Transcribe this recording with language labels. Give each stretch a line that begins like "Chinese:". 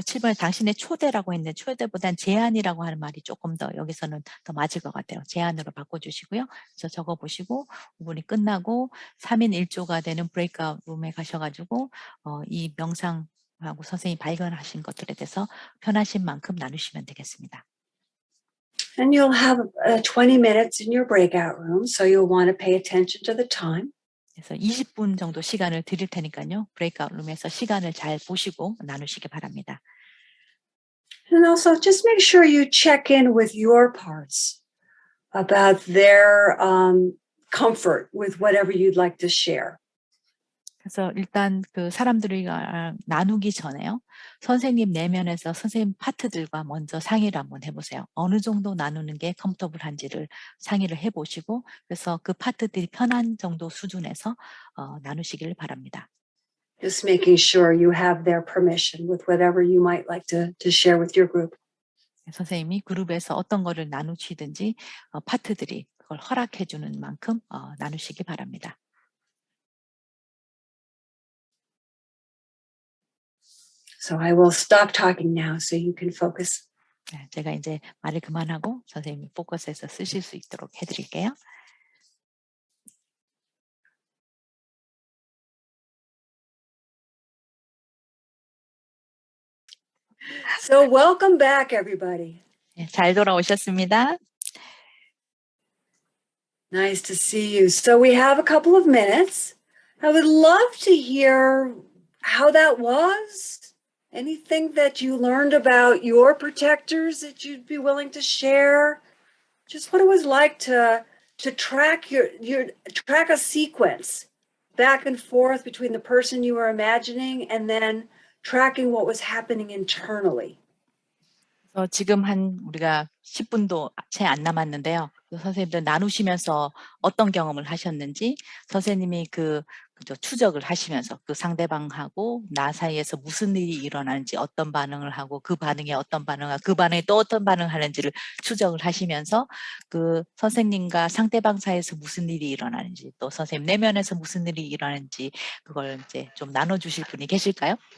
Korean: 7번에 당신의 초대라고 했는데 초대보단 제안이라고 하는 말이 조금 더 여기서는 더 맞을 것 같아요. 제안으로 바꿔주시고요. 그래서 적어보시고 5분이 끝나고 3인 1조가 되는 브레이크아웃 룸에 가셔가지고 이 명상하고 선생님이 발견하신 것들에 대해서 편하신 만큼 나누시면 되겠습니다.
English: And you'll have 20 minutes in your breakout room, so you'll want to pay attention to the time.
Korean: 그래서 20분 정도 시간을 드릴 테니까요. 브레이크아웃 룸에서 시간을 잘 보시고 나누시기 바랍니다.
English: And also just make sure you check in with your parts about their comfort with whatever you'd like to share.
Korean: 그래서 일단 그 사람들이 나누기 전에요. 선생님 내면에서 선생님 파트들과 먼저 상의를 한번 해보세요. 어느 정도 나누는 게 컴포터블한지를 상의를 해보시고 그래서 그 파트들이 편한 정도 수준에서 나누시길 바랍니다.
English: Just making sure you have their permission with whatever you might like to share with your group.
Korean: 선생님이 그룹에서 어떤 거를 나누시든지 파트들이 그걸 허락해 주는 만큼 나누시기 바랍니다.
English: So I will stop talking now so you can focus.
Korean: 네, 제가 이제 말을 그만하고 선생님이 포커스해서 쓰실 수 있도록 해드릴게요.
English: So welcome back, everybody.
Korean: 네, 잘 돌아오셨습니다.
English: Nice to see you. So we have a couple of minutes, I would love to hear how that was. Anything that you learned about your protectors that you'd be willing to share? Just what it was like to track track a sequence back and forth between the person you were imagining and then tracking what was happening internally.
Korean: 지금 우리가 10분도 채 안 남았는데요. 선생님들 나누시면서 어떤 경험을 하셨는지 선생님이 추적을 하시면서 그 상대방하고 나 사이에서 무슨 일이 일어나는지 어떤 반응을 하고 그 반응에 어떤 반응하고 그 반응에 또 어떤 반응을 하는지를 추적을 하시면서 그 선생님과 상대방 사이에서 무슨 일이 일어나는지 또 선생님 내면에서 무슨 일이 일어나는지 그걸 이제 좀 나눠주실 분이 계실까요?